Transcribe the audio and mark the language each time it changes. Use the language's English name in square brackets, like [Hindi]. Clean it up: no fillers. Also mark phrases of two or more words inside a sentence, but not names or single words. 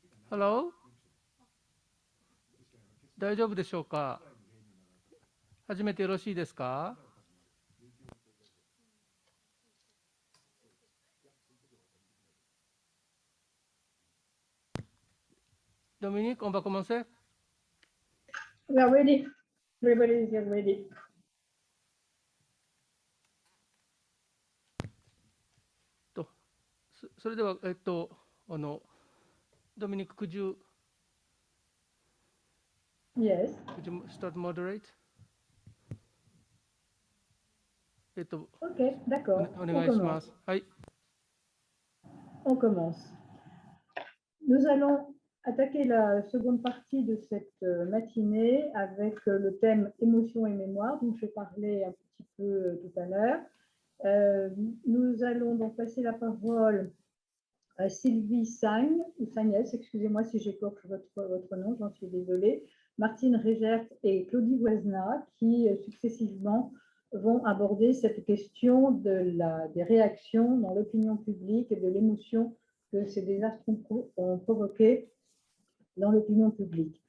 [English] Hello? [Japanese] 大丈夫でしょうか？始めてよろしいですか？ [French] Dominique, on va commencer? [English] We are ready. Everybody is ready. それでは、Dominique, could you Yes. start moderate? [French] Ok, d'accord. [Japanese] お [French] On [Japanese] 願いしま [French] commence. [Japanese] す。はい。 [French] On commence. Nous allons attaquer la seconde partie de cette matinée avec le thème émotion et mémoire, dont je parlais un petit peu tout à l'heure. Nous allons donc passer la parole à Sylvie Sagne, ou Sagnès, excusez-moi si j'écorche votre nom, j'en suis désolée, Martine Régert et Claudie Voisna, qui successivement vont aborder cette question des réactions dans l'opinion publique et de l'émotion que ces désastres ont provoqué dans l'opinion publique.